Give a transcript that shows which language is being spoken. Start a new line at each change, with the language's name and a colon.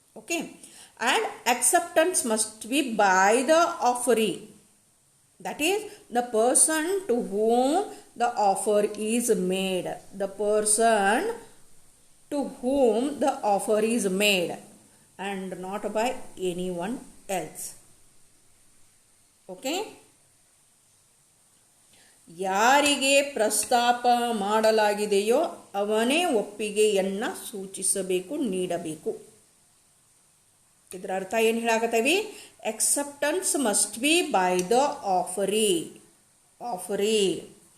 English: Okay, and acceptance must be by the offeree, that is the person to whom the offer is made. The person to whom the offer is made and not by anyone else. Okay?
Kannada: ಯಾರಿಗೆ ಪ್ರಸ್ತಾಪ ಮಾಡಲಾಗಿದೆಯೋ ಅವನೇ ಒಪ್ಪಿಗೆಯನ್ನು ಸೂಚಿಸಬೇಕು, ನೀಡಬೇಕು. ಇದರ ಅರ್ಥ ಏನು ಹೇಳಾಕತ್ತೀವಿ?
English: Acceptance must be by the offeree.